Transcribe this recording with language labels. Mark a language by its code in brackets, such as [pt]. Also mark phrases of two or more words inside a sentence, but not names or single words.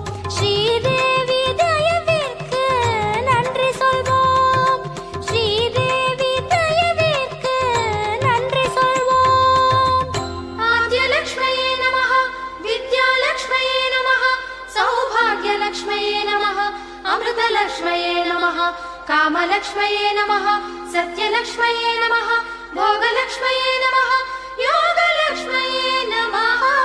[ta] ஸ்ரீதேவி தயவிற்கு நன்றி சொல்வோம். ஸ்ரீதேவி தயவிற்கு நன்றி சொல்வோம். [sa] आद्यलक्ष्मये नमः, विद्यालक्ष्मये नमः, सौभाग्यलक्ष्मये नमः, अमृतलक्ष्मये नमः, कामलक्ष्मये नमः, सत्यलक्ष्मये नमः, भोगलक्ष्मये नमः, योगलक्ष्मये नमः।